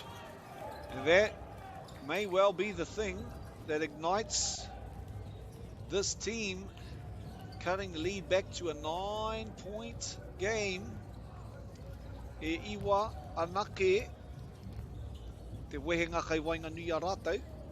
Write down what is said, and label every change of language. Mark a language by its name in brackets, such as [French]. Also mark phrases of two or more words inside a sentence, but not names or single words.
[English] And that may well be the thing that ignites this team, cutting the lead back to a 9-point game. [Māori] E iwa anake te wehenga kai wainga nui a rātou.